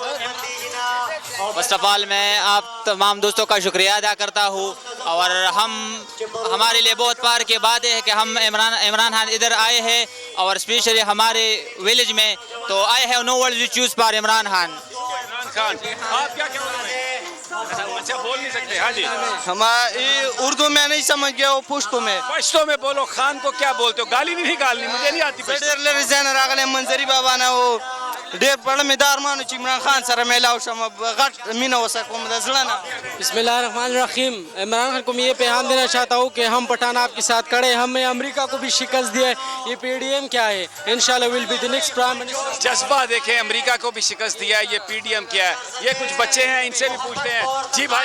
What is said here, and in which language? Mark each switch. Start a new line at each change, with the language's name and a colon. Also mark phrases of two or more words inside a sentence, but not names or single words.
English: First of all
Urdu: میں آپ تمام دوستوں کا شکریہ ادا کرتا ہوں, اور ہمارے لیے بہت پار کی بات ہے کہ ہم عمران خان ادھر آئے ہیں, اور اسپیشلی ہمارے ویلیج میں تو آئے ہیں
English: No words we choose for
Urdu: عمران خان. آپ کیا کہہ رہے ہیں؟ اچھا بول نہیں سکتے. ہاں جی, ہماری اردو میں نہیں سمجھ گیا, وہ پشتو میں بولو. خان کو کیا بولتے ہو؟ گالی نہیں نکالنی, مجھے نہیں آتی.
Pashto: منظری بابا نے وہ ډېر پړه مې دا ارمان چې عمران خان سره میلاو شم, غټ مینه وسکوم د زړه نه.
Arabic: بسم اللہ الرحمن الرحیم.
Urdu: عمران خان کو میں یہ پیغام دینا چاہتا ہوں کہ ہم پٹھان آپ کے ساتھ کھڑے, ہمیں امریکہ کو بھی شکست دیا ہے. یہ پی ڈی ایم کیا ہے, انشاءاللہ
English: will be the next Prime Minister.
Urdu: جذبہ دیکھیں, امریکہ کو بھی شکست دیا ہے, یہ پی ڈی ایم کیا ہے. یہ کچھ بچے ہیں, ان سے بھی پوچھتے ہیں. جی بھائی.